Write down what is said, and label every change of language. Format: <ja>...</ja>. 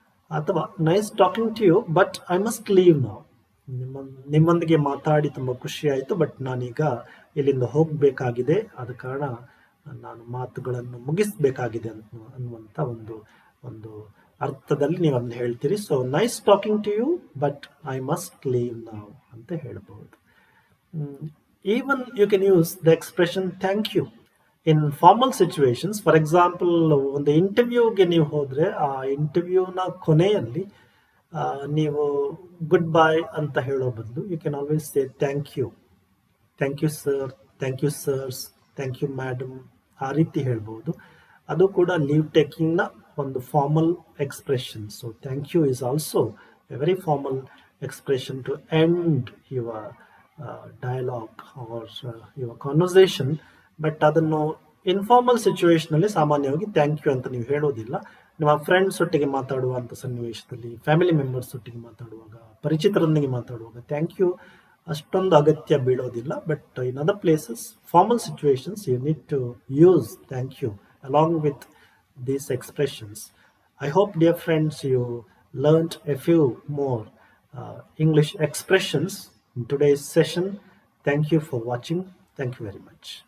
<kn>ಅಥವಾ</kn> <en>Nice talking to you but I must leave now.</en> <kn>ನಿಮ್ಮೊಂದಿಗೆ ಮಾತಾಡಿ ತುಂಬ ಖುಷಿ ಆಯಿತು, ಬಟ್ ನಾನೀಗ ಇಲ್ಲಿಂದ ಹೋಗಬೇಕಾಗಿದೆ, ಆದ ಕಾರಣ ನಾನು ಮಾತುಗಳನ್ನು ಮುಗಿಸ್ಬೇಕಾಗಿದೆ ಅನ್ನುವಂಥ ಒಂದು ಅರ್ಥದಲ್ಲಿ ನೀವು ಅದನ್ನ ಹೇಳ್ತೀರಿ.</kn> <en>so nice talking to you but I must leave now</en> <kn>ಅಂತ ಹೇಳ್ಬಹುದು.</kn> <en>Even you can use the expression thank you in formal situations. For example,</en> <kn>ಒಂದು ಇಂಟರ್ವ್ಯೂಗೆ ನೀವು ಹೋದ್ರೆ ಆ ಇಂಟರ್ವ್ಯೂನ ಕೊನೆಯಲ್ಲಿ ನೀವು ಗುಡ್ ಬೈ ಅಂತ ಹೇಳೋ ಬದಲು</kn> <en>you can always say thank you sir, thank you sirs, thank you madam,</en> <kn>ಆ ರೀತಿ ಹೇಳ್ಬೋದು. ಅದು ಕೂಡ ಲೀವ್ ಟೇಕಿಂಗ್ನ ಒಂದು formal expression.</kn> <en>So thank you is also a very formal expression to end your dialogue or your conversation.</en> <kn>But ಅದನ್ನು informal ಸಿಚುವೇಶನಲ್ಲಿ ಸಾಮಾನ್ಯವಾಗಿ thank you ಅಂತ ನೀವು ಹೇಳೋದಿಲ್ಲ. ನಿಮ್ಮ ಫ್ರೆಂಡ್ಸ್ ಒಟ್ಟಿಗೆ ಮಾತಾಡುವಂಥ ಸನ್ನಿವೇಶದಲ್ಲಿ, ಫ್ಯಾಮಿಲಿ ಮೆಂಬರ್ಸ್ ಒಟ್ಟಿಗೆ ಮಾತಾಡುವಾಗ, ಪರಿಚಿತರೊಂದಿಗೆ ಮಾತಾಡುವಾಗ ಥ್ಯಾಂಕ್ ಯು ಅಷ್ಟೊಂದು ಅಗತ್ಯ ಬೀಳೋದಿಲ್ಲ.</kn> <en>But in other places, formal situations, you need to use thank you along with these expressions. I hope, dear friends, you learned a few more English expressions in today's session. Thank you for watching. Thank you very much.</en>